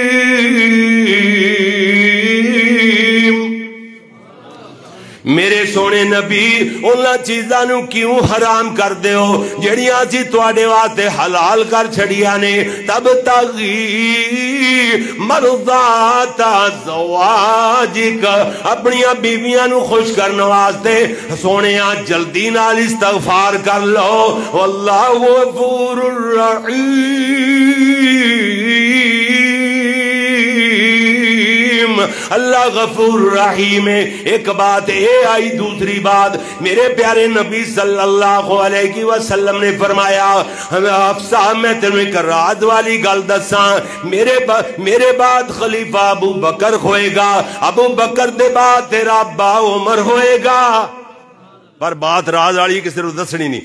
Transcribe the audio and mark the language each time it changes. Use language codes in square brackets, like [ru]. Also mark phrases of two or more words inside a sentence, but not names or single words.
[pa] رحیم میرے سونے میرے نبی انہاں چیزاں نو کیوں حرام کر دے ہو جڑیاں اسی تواڈے واسطے حلال کر چھڑیاں نے؟ [ar] تب تغی مرضات زواجک، [pa] اپنیاں بیویاں نو خوش کرنے واسطے سونیاں جلدی نال استغفار کر لو، [ar] واللہ غفور رحیم، [pa] اللہ غفور رحیم ہے۔ ایک بات اے آئی، دوسری بات میرے پیارے نبی [ar] صلی اللہ علیہ وسلم [pa] نے فرمایا، حفصہ میں تمہیں ایک راز والی گل دساں، میرے بعد خلیفہ ابو بکر ہوئے گا، ابو بکر دے بعد تیرا ابا عمر ہوئے گا، پر بات راز والی کسی کو دسنی نہیں۔